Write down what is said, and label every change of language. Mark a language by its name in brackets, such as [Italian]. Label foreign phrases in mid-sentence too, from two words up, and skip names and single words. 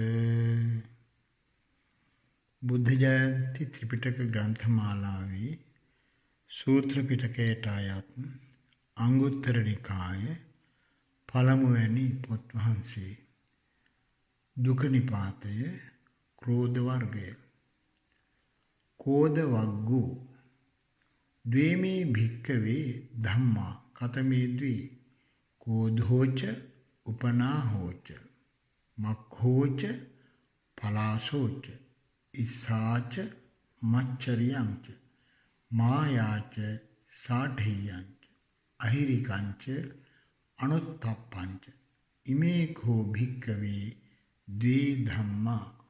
[Sinhala] බුද්ධ ජයන්ති ත්‍රිපිටක ග්‍රන්ථමාලාවේ සූත්‍ර පිටකයට අයත් අංගුත්තර නිකාය පළමුවැනි පොත් වහන්සේ. දුක නිපාතය ක්‍රෝධ වර්ගය. [Pali] කෝධ වග්ගෝ ද්වේමේ භික්කවේ ධම්මා කතමේ ද්වී කෝධෝච උපනාහෝච මක්ඛෝච පලාසෝච ඉස්සාච මච්චරියංච මායාච සාඨියංච අහිරිකංච අනුත්තප්පංච ඉමේ කෝ භික්කවේ ද්වේ ධම්මා